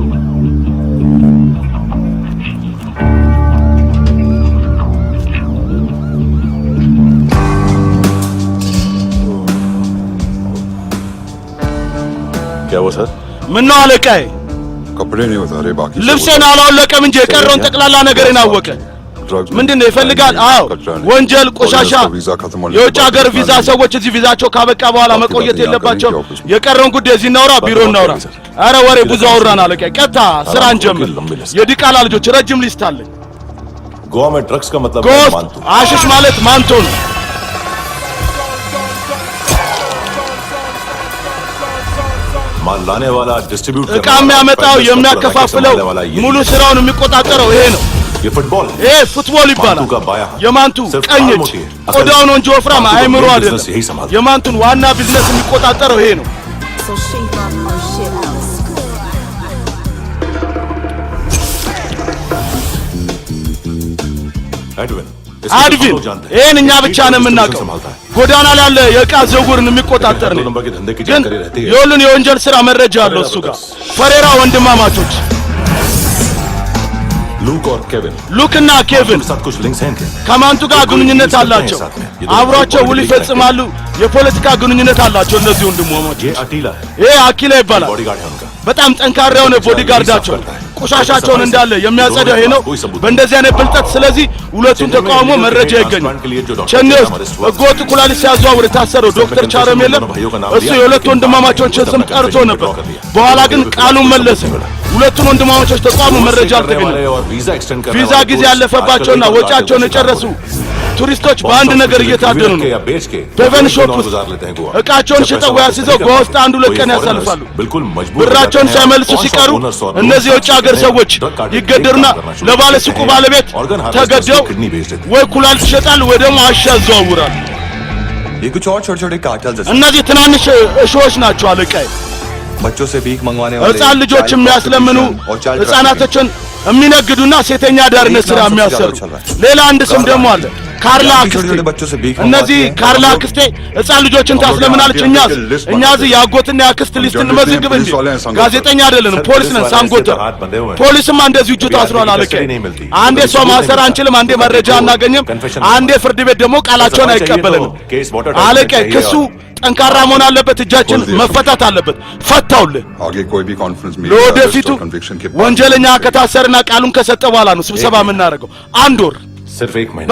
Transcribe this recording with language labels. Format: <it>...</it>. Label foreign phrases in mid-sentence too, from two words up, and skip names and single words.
<hi>क्या वो सर</hi> <am>ምን ነው አለቃዬ</am> <hi>कपड़े नहीं उतारे बाकी</hi> <am>ልብሴን አላወለቀም እንጂ የቀረውን ጠቅላላ ነገርን አወቀ ምንድነው ይፈልጋል አዎ ወንጀል ቆሻሻ የውጭ ሀገር ቪዛ ሰዎች እዚህ ቪዛቸው ካበቃ በኋላ መቆየት የለባቸው የቀረውን ጉዳይ እዚህ እናውራ ቢሮ እናውራ አረ ወሬ ብዙ አወራን አለቃ ቀጣ ስራ እንጀምር የዲቃላ ልጆች ረጅም ሊስት አለ</am> <hi>गोवा में ड्रग्स का मतलब</hi> <am>ጎስት አሽሽ ማለት ማንቶ ነው</am> <hi>माल लाने वाला डिस्ट्रीब्यूट</hi> <am>እቃ የሚያመጣው የሚያከፋፍለው ሙሉ ስራውን የሚቆጣጠረው ይሄ ነው</am> <hi>ये फुटबॉल</hi> <am>ይሄ ፉትቦል ይባላል የማንቱ ቀኝ እጅ ቆዳው ነው እንጂ ወፍራም አይምሮ አይደለም የማንቱን ዋና ቢዝነስ የሚቆጣጠረው ይሄ ነው አድቪን ይሄን እኛ ብቻ ነው የምናውቀው ጎዳና ላይ ያለ የዕቃ ዝውውርን የሚቆጣጠር ነው ግን የሁሉን የወንጀል ስራ መረጃ አለው እሱ ጋር ፈሬራ ወንድማማቾች</am> <hi>लूक और केविन</hi> <am>ሉክና ኬቪን</am> <hi>साथ कुछ लिंक्स हैं क्या</hi> <am>ከማንቱ ጋር ግንኙነት አላቸው አብሯቸው ውል ይፈጽማሉ የፖለቲካ ግንኙነት አላቸው እነዚህ ወንድማማቾች</am> <hi>ये अटीला है</hi> <am>ይሄ አኪላ ይባላል</am> <hi>बॉडीगार्ड है उनका</hi> <am>በጣም ጠንካራ የሆነ ቦዲጋርዳቸው ቆሻሻቸውን እንዳለ የሚያጸዳው ይሄ ነው በእንደዚህ አይነት ብልጠት ስለዚህ ሁለቱን ተቃውሞ መረጃ ይገኛል ቸኔ ውስጥ ህገወጥ ኩላሊት ሲያዘዋውር የታሰረው ዶክተር ቻረም የለም እሱ የሁለት ወንድማማቾችን ስም ጠርቶ ነበር በኋላ ግን ቃሉን መለሰ ሁለቱን ወንድማማቾች ተቃውሞ መረጃ አልተገኘም ቪዛ ጊዜ ያለፈባቸውና ወጫቸውን የጨረሱ ቱሪስቶች በአንድ ነገር እየታደሉ ነው።</am> <hi>या बेच के</hi> <am>በቨን ሾፕ</am> <hi>दिनों</hi> <am>ውስጥ</am> <hi>गुजार लेते हैं गोवा।</hi> <am>እቃቸውን ሽጠው ያስይዘው ጎዋ ውስጥ አንድ ሁለት ቀን ያሳልፋሉ።</am> <hi>बिल्कुल मजबूर</hi> <am>ብራቸውን ሳይመልሱ ሲቀሩ እነዚህ የውጭ ሀገር ሰዎች ይገደሉና ለባለ ሱቁ ባለቤት ተገደው ወይ ኩላሊት ይሸጣሉ ወይ ደግሞ አሻ ያዘዋውራሉ።</am> <hi>ये कुछ और छोटे-छोटे कार्टेल्स हैं।</hi> <am>እነዚህ ትናንሽ እሾዎች ናቸው አለቃዬ።</am> <hi>बच्चों से भीख मंगवाने वाले</hi> <am>ሕፃን ልጆች የሚያስለምኑ ሕፃናቶችን የሚነግዱና ሴተኛ አዳሪነት ስራ የሚያሰሩ ሌላ አንድ ስም ደግሞ አለ ካርላ አክስቴ። እነዚህ ካርላ አክስቴ ሕፃን ልጆችን ታስለምናለች። እኛ እዚህ የአጎትና የአክስት ሊስት እንመዝግብ እንጂ ጋዜጠኛ አይደለንም፣ ፖሊስ ነን። ሳንጎተር ፖሊስማ እንደዚህ እጁ ታስሯል አለቃዬ። አንዴ ሰው ማሰር አንችልም፣ አንዴ መረጃ አናገኝም፣ አንዴ ፍርድ ቤት ደግሞ ቃላቸውን አይቀበልንም አለቃዬ። ክሱ ጠንካራ መሆን አለበት፣ እጃችን መፈታት አለበት። ፈታውልህ ለወደፊቱ ወንጀለኛ ከታሰርና ቃሉን ከሰጠ በኋላ ነው ስብሰባ የምናደርገው። አንድ ወር</am> <hi>सिर्फ एक महीने</hi>